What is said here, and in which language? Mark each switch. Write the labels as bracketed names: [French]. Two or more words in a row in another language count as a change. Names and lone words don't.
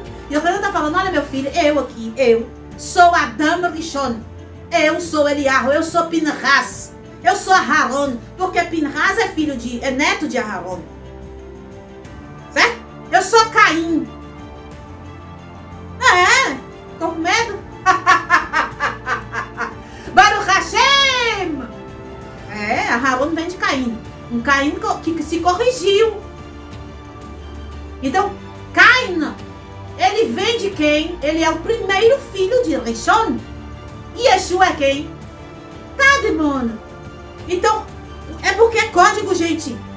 [Portuguese] Yohanan está falando, olha meu filho, eu sou Adam Rishon. Eu sou Eliyahu, eu sou Pinhas. Eu sou Aharon. Porque Pinhas é neto de Aharon. Certo? Eu sou Caim. Ficou com medo? [Hebrew] ברוך השם! [Portuguese] Aharon vem de Caim. Um Caim que se corrigiu. Então, Caim, ele vem de quem? Ele é o primeiro filho de Rishon. E Yeshua é quem? Kadmon. Então, é porque é código, gente.